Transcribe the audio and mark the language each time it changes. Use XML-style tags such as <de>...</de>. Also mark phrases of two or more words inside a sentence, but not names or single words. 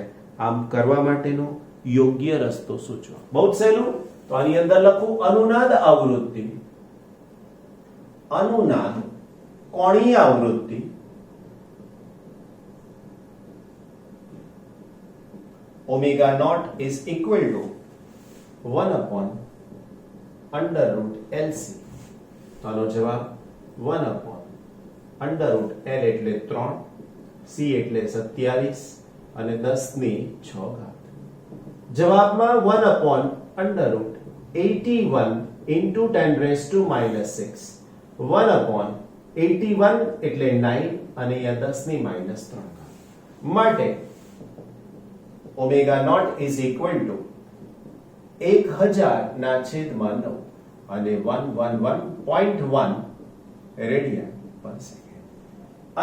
<gu>આમ કરવા માટેનો યોગ્ય રસ્તો સૂચવો. બહુ સહેલું. તો આની અંદર લખું અનુનાદ આવૃત્તિ, અનુનાદ કોણીય આવૃત્તિ</gu> <en>omega not is equal to 1 upon under root LC.</en> <gu>તો આનો જવાબ</gu> <en>1 upon under root L</en> <gu>એટલે 3, c એટલે 27 અને 10 ની 6 ઘાત।</gu> <en>જવાબમાં 1 upon under root 81 into 10 raised to minus 6, 1 upon 81</en> <gu>એટલે 9 અને અહીંયા 10 ની minus 3 ઘાત। માટે</gu> <en>omega not is equal to 1000</en> <gu>ના છેદમાં 9 અને 111.1</gu> <en>radian per second.</en>